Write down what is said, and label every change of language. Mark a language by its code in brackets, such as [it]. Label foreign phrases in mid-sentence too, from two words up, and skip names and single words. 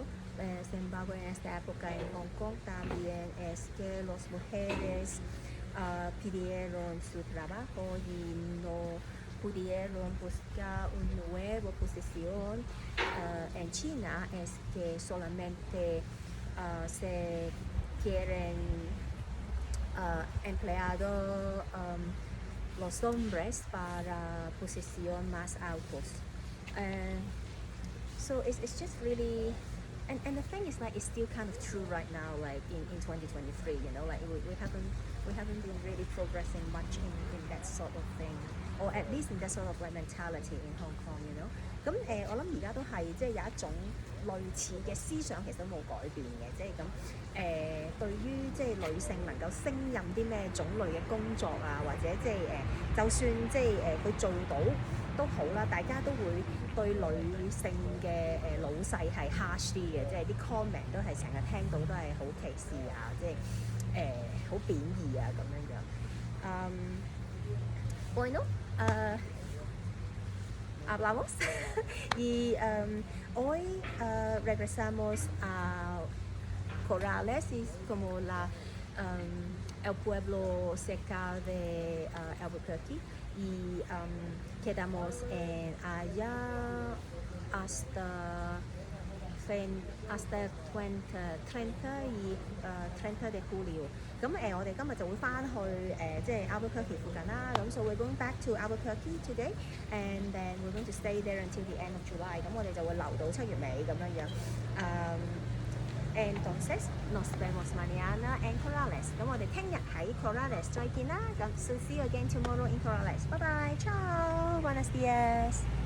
[es] Sin embargo, en esta época en Hong Kong también es que las mujeres pidieron su trabajo y no pudieron buscar una nueva posición. En China es que solamente se quieren empleados los hombres para posición más altos. [en] So it's just really, and the thing is like it's still kind of true right now, like in 2023, like we haven't been really progressing much in that sort of thing, or at least in that sort of like mentality in Hong Kong. [yue] 咁我諗而家都係即係有一種類似嘅思想，其實都冇改變嘅，即係咁對於即係女性能夠升任啲咩種類嘅工作啊，或者即係就算即係佢做到都好啦，大家都會對女性嘅老細係 harsh 啲嘅，即係啲 comment 都係成日聽到都係好歧視啊，即係好貶義啊咁樣樣。Bueno, [es] hablamos y hoy regresamos a Corrales, y como el pueblo cerca de Albuquerque, y quedamos allá hasta 30 de julio。 [yue] 咁我哋今日就會翻去即係 Albuquerque 附近啦。 [en] 咁 so we're going back to Albuquerque today, and then we're going to stay there until the end of July。 [yue] 咁我哋就會留到7月尾咁樣樣。 [es] Entonces nos vemos mañana en Corrales。 [yue] 咁我哋聽日喺 Corrales 再見啦。 [en] 咁 so see you again tomorrow in Corrales。Bye bye，ciao， [es] buenos días。